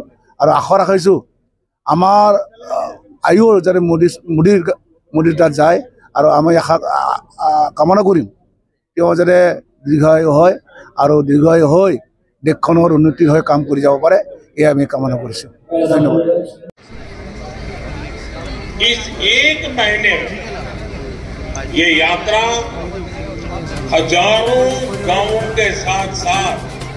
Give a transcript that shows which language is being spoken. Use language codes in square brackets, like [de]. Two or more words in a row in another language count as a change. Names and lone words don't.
[as] আৰু আশা ৰাখিছোঁ আমাৰ আয়ুৰ যাতে মোদীৰ তাত যায়। আৰু আমি আশা কামনা কৰিম তেওঁ যাতে দীৰ্ঘায়ু হয় আৰু দীৰ্ঘায়ু হৈ দেশখনৰ উন্নতিৰ হৈ কাম কৰি যাব পাৰে, এয়া আমি কামনা কৰিছোঁ। ধন্যবাদ। [hi] इस एक महीने ये यात्रा हजारों गांवों के साथ साथ